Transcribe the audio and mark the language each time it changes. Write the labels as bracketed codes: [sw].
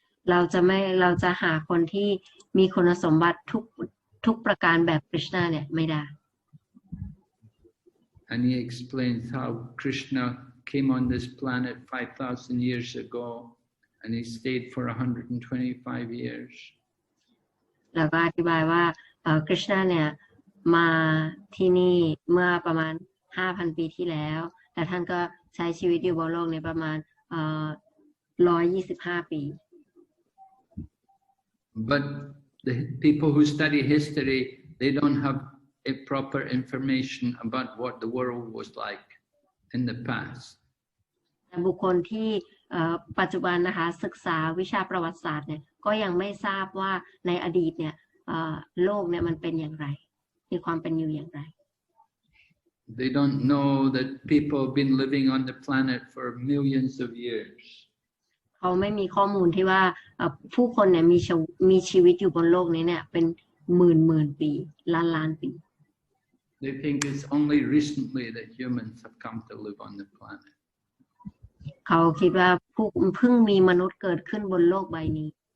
[th] เราจะหาคนที่มีคุณสมบัติทุกประการแบบคริชนาเนี่ยไม่ได้ [en] And he explains how Krishna came on this planet 5,000 years ago and he stayed for 125 years. [th] แล้วก็อธิบายว่าคริชนาเนี่ยมาที่นี่เมื่อประมาณ 5,000 ปีที่แล้วแต่ท่านก็ใช้ชีวิตอยู่บนโลกนี้ประมาณ125 ปี [en] But the people who study history, they don't have a proper information about what the world was like in the past. [th] บุคคลที่ปัจจุบันนะคะศึกษาวิชาประวัติศาสตร์เนี่ยก็ยังไม่ทราบว่าในอดีตเนี่ยโลกเนี่ยมันเป็นอย่างไรมีความเป็นอยู่อย่างไร [en] They don't know that people have been living on the planet for millions of years. [th] เขาไม่มีข้อมูลที่ว่าผู้คนเนี่ยมีชีวิตอยู่บนโลกนี้เนี่ยเป็นหมื่นปีล้านปี [en] They think it's only recently that humans have come to live on the planet. [th] เขาคิดว่าเพิ่งมีมนุษย์เกิดขึ้นบนโลกใบนี้